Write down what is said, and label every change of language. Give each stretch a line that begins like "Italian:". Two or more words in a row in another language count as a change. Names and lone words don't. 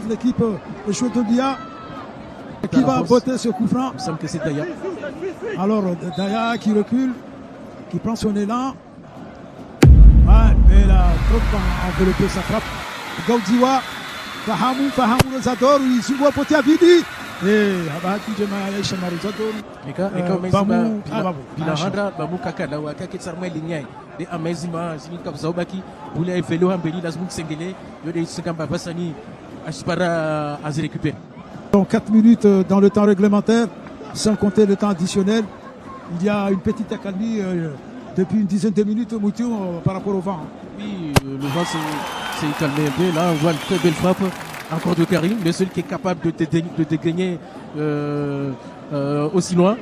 French: L'équipe de Chouetobia qui va botter ce coup franc. Il me semble que c'est Daya. Alors Daya qui recule, qui prend son élan. Ouais, mais il a trop enveloppé sa frappe. Gaudiwa, Fahamou Rosador, il se voit poter à Vidi. Et Abati Jemaïa Chamarizador. Bamou Bilarandra, Bamou Kakala, Wakaket Sarmel Lignay. Et Amazima, Zinika Zaubaki, Boulay Velo Ambeli, Lazmouk Sengele, Yode Sekamba Bassani, Ashpara à se récupérer. Donc 4 minutes dans le temps réglementaire, sans compter le temps additionnel. Il y a une petite accalmie depuis une dizaine de minutes au Moutou par rapport au vent. Oui, le vent s'est calmé un peu. Là, on voit une très belle frappe. Encore de Karim, le seul qui est capable de dégainer aussi loin.